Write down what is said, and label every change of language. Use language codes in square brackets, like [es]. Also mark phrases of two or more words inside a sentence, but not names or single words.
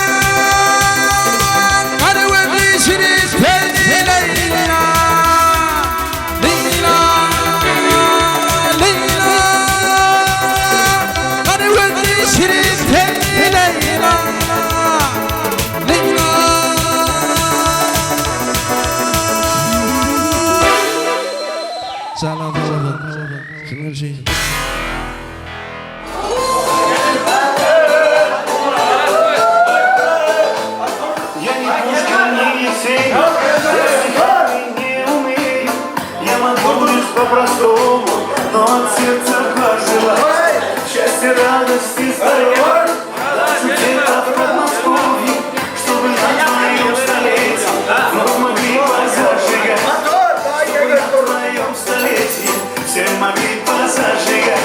[az] Kara gözlü şirin gülü Leyla Leyla Leyla Kara gözlü şirin gülü Leyla Leyla Salam Kimler şey [ru] Я могу лишь по-простому, но от сердца пожелать счастья, радости, здоровья, где-то в Подмосковье, чтобы на твоем столетии вновь могли позажигать, чтобы на твоем столетии все могли позажигать.